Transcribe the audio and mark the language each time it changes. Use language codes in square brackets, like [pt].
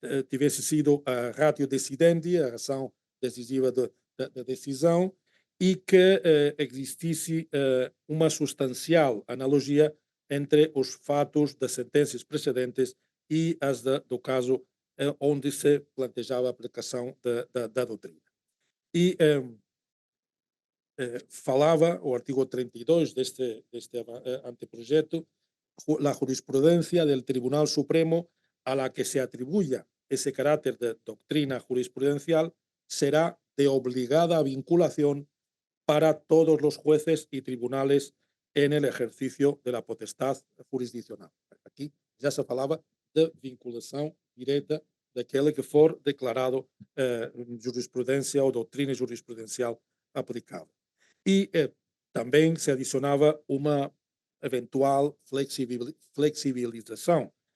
[pt] tivesse sido a ratio decidendi, a razão decisiva da decisão, e que existisse uma substancial analogia entre os fatos das sentenças precedentes e as do caso onde se planejava a aplicação da doutrina. E falava o artigo 32 deste anteprojeto, [es] la jurisprudencia del Tribunal Supremo a la que se atribuya ese carácter de doctrina jurisprudencial será de obligada vinculación para todos los jueces y tribunales en el ejercicio de la potestad jurisdiccional. [pt] Aquí já se falava de vinculação direta daquele que for declarado jurisprudência ou doutrina jurisprudencial aplicável. E também se adicionava uma eventual flexibilização.